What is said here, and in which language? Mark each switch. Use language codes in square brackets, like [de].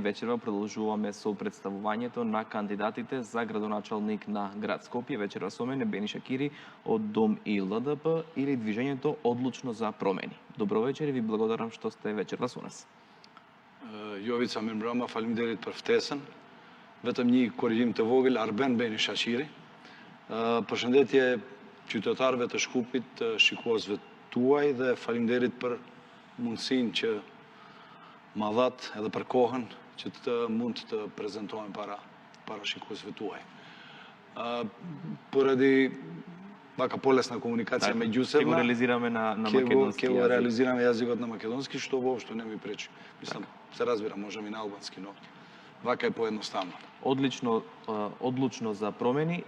[mk] Вечерва продолжуваме со представувањето на кандидатите за градоначалник на град Скопје. Вечерва со мене Бени Шакири од Дом и ЛДП или Движењето Одлучно за промени. Добро вечер и ви благодарам што сте вечерва со нас. [sq] Јовица Мирбрама, фалимдерит për ftesën. Vetëm një korrigjim të vogël, Arben Beni Shaqiri. Përshëndetje qytetarëve të Shkupit, shikuesve tuaj dhe faleminderit për mundësinë që ma dhat edhe për kohën që të mund të prezantohem para shikuesve tuaj. [mk] Pоради вака полесна комуникација меѓусебна, ќе го реализираме на македонски јазик. Ќе го реализираме јазикот на македонски, што воопшто не ми пречи. Мислам, се разбира, можем и на албански, но вака е поедноставно. Одлучно за промени.